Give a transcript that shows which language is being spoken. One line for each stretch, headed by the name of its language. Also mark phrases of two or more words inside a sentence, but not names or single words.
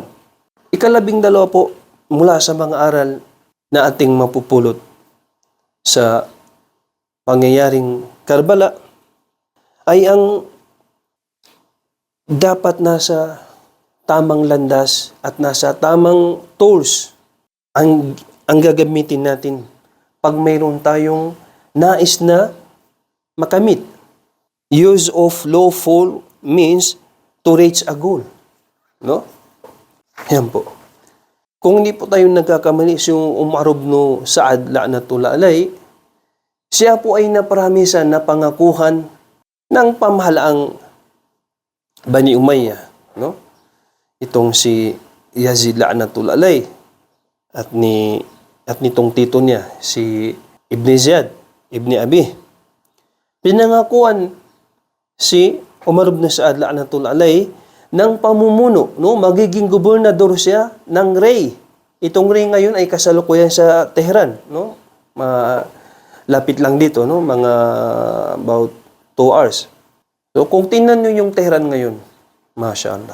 Filipino: 12 po mula sa mga aral na ating mapupulot sa pangyayaring Karbala ay ang dapat nasa tamang landas at nasa tamang tools ang gagamitin natin pag mayroon tayong nais na makamit.
English: Use of lawful means to reach a goal.
Filipino: No? Yan po. Kung hindi po tayo nagkakamali, si Umar ibn Sa'ad
Arabic: لعنة الله عليه,
Filipino: siya po ay naparamisan na pangakuhan ng pamahalaang Bani Umayyah. No? Itong si Yazid
Arabic: لعنة الله عليه
Filipino: at nitong tito niya, si Ibn Ziyad, Ibn Abi. Pinangakuan si Umar ibn Sa'ad
Arabic: لعنة الله عليه
Filipino: ng pamumuno, no? Magiging gobernador siya ng Rey. Itong Rey ngayon ay kasalukuyan sa Tehran, no? Lapit lang dito, no? Mga
English: about 2 hours.
Filipino: So kung tingnan niyo yung Tehran ngayon, mashallah.